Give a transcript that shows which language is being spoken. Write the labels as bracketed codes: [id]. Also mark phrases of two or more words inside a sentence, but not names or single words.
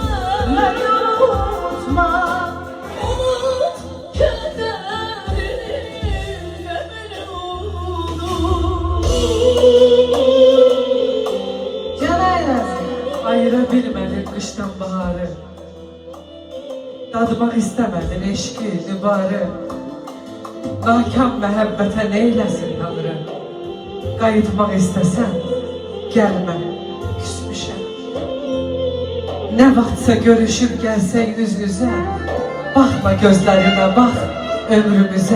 [tr] Beni unutma. unut kederini, beni unut. Canaylasın. Ayırabilmedin kıştan baharı, dadmaq istemedin eşki, nübarı. [az] Nakam məhəbbətə neyləsin Tanrı? Qayıtmaq istəsən, gəlmə, küsmüşəm. Nə vaxtsa görüşüb gəlsək üz-üzə, baxma gözlərimə, bax ömrümüzə.